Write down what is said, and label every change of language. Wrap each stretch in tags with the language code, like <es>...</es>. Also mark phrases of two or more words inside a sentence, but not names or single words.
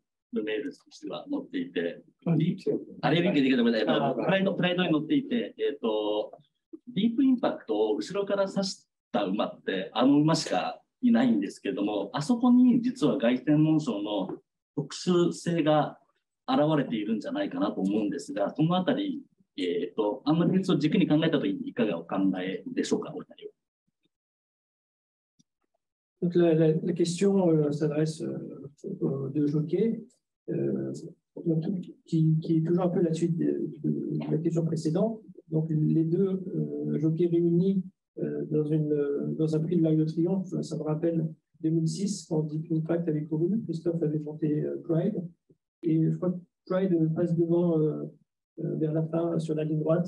<ja>ルメールとしては乗っていて、レールリンクでプライドに乗っていて、ディープインパクトを後ろから刺した馬って、あの馬しかいないんですけれども、あそこに実は凱旋門賞の特殊性が現れているんじゃないかなと思うんですが、そのあたり、あんまり別を軸に考えたときにいかがお考えでしょうか、お二人は。</ja> <fr>Donc la question s'adresse aux deux jockeys, qui est toujours un peu la suite de la question précédente. Donc les deux jockeys réunis dans un prix de l'Arc de Triomphe, ça me rappelle 2006, quand Deep Impact avait couru, Christophe avait monté Pride, et je crois que Pride passe devant vers la fin sur la ligne droite.</fr>